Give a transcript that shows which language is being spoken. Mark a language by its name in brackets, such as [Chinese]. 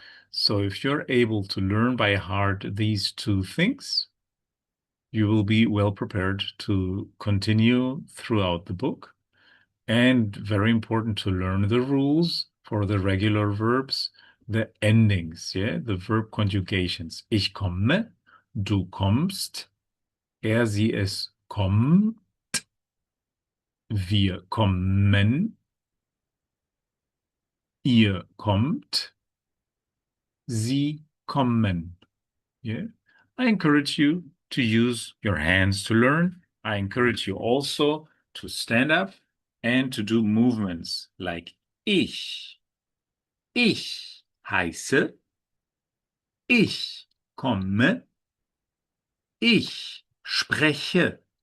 [English] So if you're able to learn by heart these two things, you will be well prepared to continue throughout the book. And very important to learn the rules for the regular verbs, the endings, yeah, the verb conjugations. [German] Ich komme, du kommst, er, sie, es kommt, wir kommen, ihr kommt, sie kommen. [English] Yeah. I encourage you to use your hands to learn. I encourage you also to stand up and to do movements like ich. [German] Ich heiße, ich komme, ich spreche.